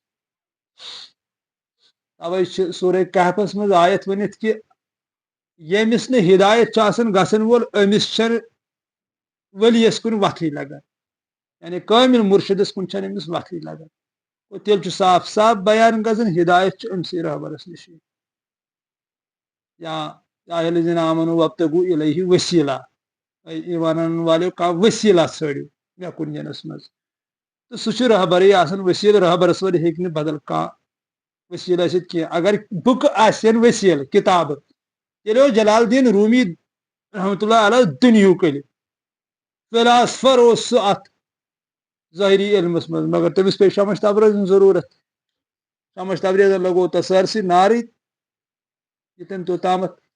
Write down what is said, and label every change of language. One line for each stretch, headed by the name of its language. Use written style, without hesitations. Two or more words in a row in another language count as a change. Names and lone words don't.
Kashmiri: توے چھِ سورے کہفس منٛز آیت ؤنِتھ کہِ ییٚمِس نہٕ ہدایت چھُ آسان گژھن وول أمِس چھنہٕ ؤلِیس کُن وتھٕے لگان یعنی کٲمِل مُرشِدس کُن چھنہٕ أمِس وتھٕے لگان گوٚو تیٚلہِ چھُ صاف صاف بیان گژھان ہدایت چھِ أمسٕے رہبرس نِشی
Arabic: یا الذین آمنوا وابتغوا الیہ وسیلہ
Kashmiri: ایمان انن والیو کانٛہہ ؤسیٖلہ ژھٲنٛڈِو مےٚ کُن یِنس منٛز تہٕ سُہ چھُ رہبرے آسان ؤسیٖلہٕ رہبرس وٲلۍ ہیٚکہِ نہٕ بدل کانٛہہ ؤسیٖلہٕ ٲسِتھ کینٛہہ اگر بُکہٕ آسن ؤسیٖلہٕ کِتابہٕ تیٚلہِ اوس جلال الدیٖن روٗمی
Arabic: رحمتہ اللہ علیہ
Kashmiri: دُنہیُک علم فِلاسفر اوس سُہ اتھ ظٲہری علمس منٛز مگر تٔمِس پیٚیہِ شمش تبریز ہٕنٛز ضروٗرت شمش تبریزن لگوو تتھ سٲرسٕے نارٕے یہِ تٔمۍ توٚتامتھ